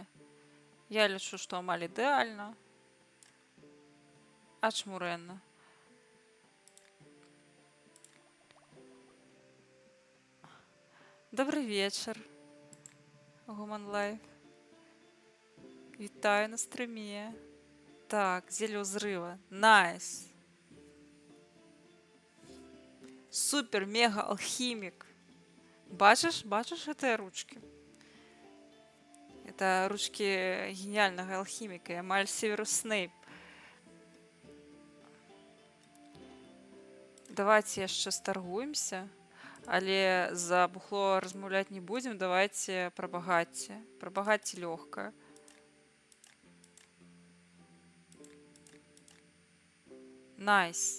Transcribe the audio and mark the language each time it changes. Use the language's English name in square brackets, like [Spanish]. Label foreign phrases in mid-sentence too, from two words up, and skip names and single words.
[Belarusian] Я лічу, што амаль ідэальна. Ачмурэнна. [Russian] Добрый вечер, Гуман Лайф. [Belarusian] Вітаю на стрыме. [Russian] Так, зелье взрыва. Найс. Супер, мега алхимик. Бачишь этой ручки? Это ручки гениального алхимика, [Belarusian] амаль Северус Снейп. Давайте яшчэ старгуемся. Але за бухло размаўляць не будзем. Давайте пра багацце. Пра багацце лёгка. Найс.